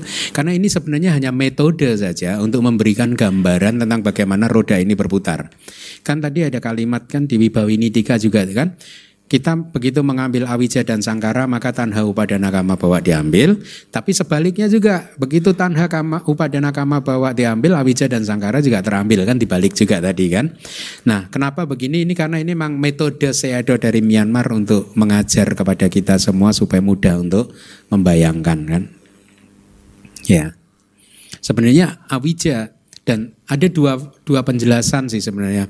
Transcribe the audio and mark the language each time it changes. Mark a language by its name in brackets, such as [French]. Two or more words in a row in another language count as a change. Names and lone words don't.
[Indonesian] Karena ini sebenarnya hanya metode saja untuk memberikan gambaran tentang bagaimana roda ini berputar. Kan tadi ada kalimat kan di Wibawinitika juga kan. Kita begitu mengambil awija dan sangkara maka [Pali] tanha upadana kama bawa [Indonesian] diambil. Tapi sebaliknya juga begitu [Pali] tanha kama upadana kama bawa [Indonesian] diambil, awija dan sangkara juga terambil kan, dibalik juga tadi kan. Nah kenapa begini? Ini karena ini memang metode Sayadaw dari Myanmar untuk mengajar kepada kita semua supaya mudah untuk membayangkan kan. Ya, sebenarnya awija dan ada dua penjelasan sih sebenarnya.